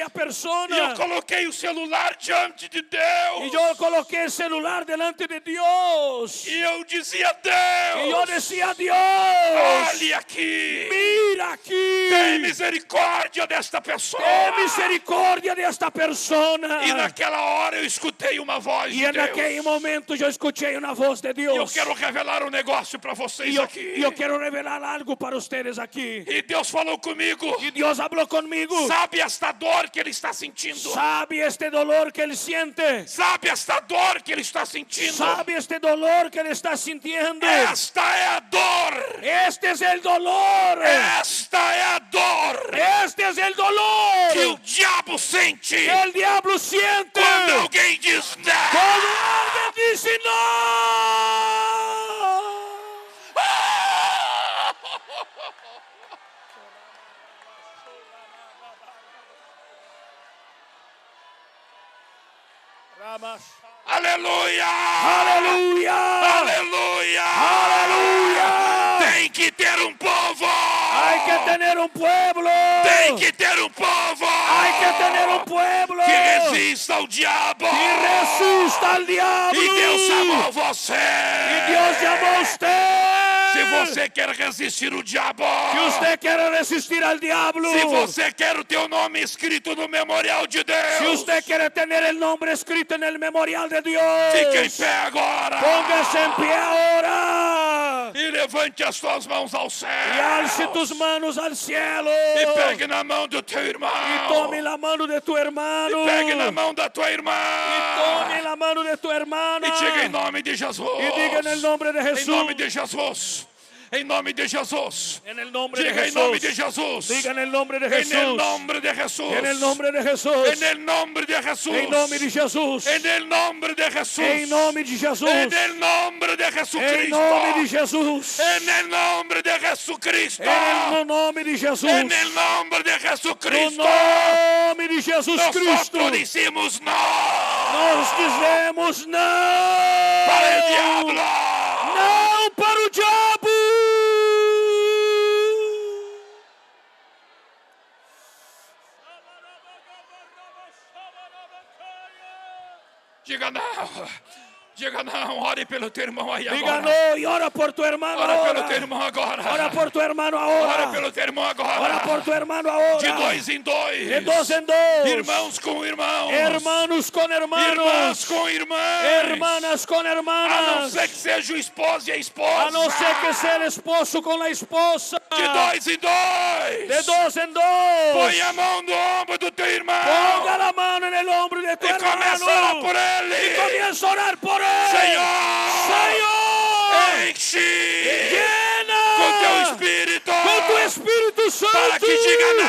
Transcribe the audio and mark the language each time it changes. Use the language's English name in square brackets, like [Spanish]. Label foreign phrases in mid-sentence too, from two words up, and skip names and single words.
[Portuguese] E eu [Spanish] persona. [Portuguese] coloquei o celular diante de Deus. [Spanish] Y yo coloqué el celular delante de Dios. [Portuguese] E eu dizia: [Spanish] Y yo [Portuguese] Deus, [Spanish] decía: Dios, [Portuguese] olhe aqui. [Spanish] mira aquí. [Portuguese] Tem misericórdia desta pessoa. [Spanish] Ten misericordia de esta persona. [Portuguese] E naquela hora eu escutei uma voz [Spanish] Y [Portuguese] de [Spanish] en aquel [Portuguese] Deus. [Spanish] momento yo escuché una voz de [Portuguese] E eu [Spanish] Dios. [Portuguese] quero revelar um negócio para vocês [Spanish] Y [Portuguese] aqui. [Spanish] yo quiero revelar algo para ustedes aquí. [Portuguese] E Deus falou comigo. [Spanish] Y Dios habló conmigo. [Portuguese] Sabe esta dor que ele está sentindo? [Spanish] ¿Sabe este dolor que él siente? [Portuguese] Sabe esta dor que ele está sentindo? [Spanish] ¿Sabe este dolor que él está sintiendo? [Portuguese] Esta é a dor. [Spanish] Este es el dolor. [Portuguese] Esta é a dor [Spanish] Este es el dolor [Portuguese] que o diabo sente [Spanish] que el diablo siente [Portuguese] quando alguém diz não. [Spanish] cuando alguien dice no. [Portuguese] Aleluia! [Spanish] Aleluya. [Portuguese] Aleluia! [Spanish] Aleluya. [Portuguese] Tem que ter um povo! [Spanish] Hay que tener un pueblo. [Portuguese] Tem que ter um povo! [Spanish] Hay que tener un pueblo [Portuguese] que resista ao diabo! [Spanish] que resista al diablo. [Portuguese] E Deus chamou você! [Spanish] Y Dios llamó a usted. [Portuguese] Se você quer resistir ao diabo, [Spanish] Si usted quiere resistir al diablo, [Portuguese] se você quer o teu nome escrito no memorial de Deus, [Spanish] si usted quiere tener el nombre escrito en el memorial de Dios, [Portuguese] fique em pé agora. [Spanish] póngase en pie ahora [Portuguese] E levante as tuas mãos ao céu. [Spanish] y alce tus manos al cielo [Portuguese] E pegue na mão do teu irmão. [Spanish] y tome la mano de tu hermano. [Portuguese] E pegue na mão da tua irmã. [Spanish] Y tome la mano de tu hermana [Portuguese] E diga em nome de Jesus. [Spanish] y diga en el nombre de [Portuguese] Em [Spanish] Jesús. [Portuguese] nome de Jesus. Em nome de Jesus. [Spanish] En el nombre de [Portuguese] Diga em [Spanish] Jesús. [Portuguese] nome de Jesus. [Spanish] Diga en el nombre de En Jesús. el nombre de Jesús. En el nombre de Jesús. En el nombre de Jesús. [Portuguese] Em nome de Jesus. [Spanish] En el nombre de Jesús. [Portuguese] Em nome de Jesus. [Spanish] En el nombre de Jesucristo. [Portuguese] Em nome de Jesus. [Spanish] En el nombre de Jesucristo. [Portuguese] No nome de Jesus. [Spanish] En el nombre de [Portuguese] No [Spanish] Jesucristo. [Portuguese] nome de Jesus Cristo. [Spanish] Nosotros decimos no. [Portuguese] Nós dizemos não. Para o diabo. Não para o diabo. Diga não. Diga não. Ore pelo teu irmão aí Diga agora. [Spanish] no y ora por tu hermano [Portuguese] Ora pelo [Spanish] ahora. [Portuguese] teu irmão agora. [Spanish] Ora por tu hermano [Portuguese] Ora [Spanish] ahora. [Portuguese] pelo teu irmão agora. [Spanish] Ora por tu hermano ahora. [Portuguese] De dois em dois. [Spanish] De dos en dos. [Portuguese] Irmãos com irmãos. [Spanish] Hermanos con [Portuguese] Irmãs [Spanish] hermanos. [Portuguese] com irmãs. [Spanish] Hermanas con [Portuguese] A não [Spanish] hermanas. [Portuguese] ser que seja o esposo e a esposa. [Spanish] A no ser que sea el esposo con la esposa. [Portuguese] De dois em dois. [Spanish] De dos en dos. [Portuguese] Põe a mão no ombro do teu irmão. [Spanish] Ponga la mano en el hombro de tu [Portuguese] E [Spanish] hermano. [Portuguese] começa a orar por ele. [Spanish] Y comienza a orar por él. [Portuguese] Senhor. [Spanish] Señor. [Portuguese] Enche. [Spanish] Llena. [Portuguese] Com teu Espírito. [Spanish] Con tu Espíritu Santo. [Portuguese] Para que diga não.